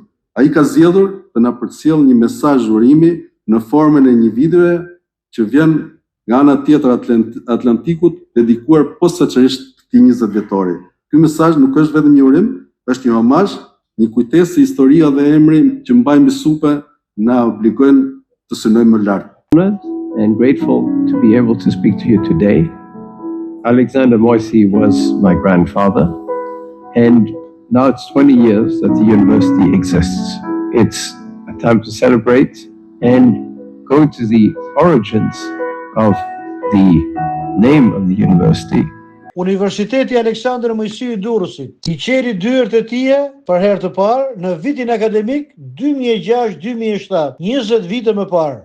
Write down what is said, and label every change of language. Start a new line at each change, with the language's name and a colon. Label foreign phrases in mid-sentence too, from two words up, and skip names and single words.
Albanian: Ai ka zgjedhur të na përcjellë një mesazh urimi në formën e një videoje që vjen nga ana tjetër Atlantikut, dedikuar posaçërisht këtij 20 vjetori. Ky mesazh nuk është vetëm një urim, është një homazh, një kujtesë se historia dhe emri që mbajmë supe na obligojnë të synojmë më lart.
English: And grateful to be able to speak to you today. Alexander Moisey was my grandfather, and now it's 20 years that the university exists. It's a time to celebrate and go to the origins of the name of the university.
Albanian: Universiteti Aleksandër Mojsiu i Durrësit i qeli dyert e tij për herë të parë në vitin akademik 2006-2007, 20 vite më parë.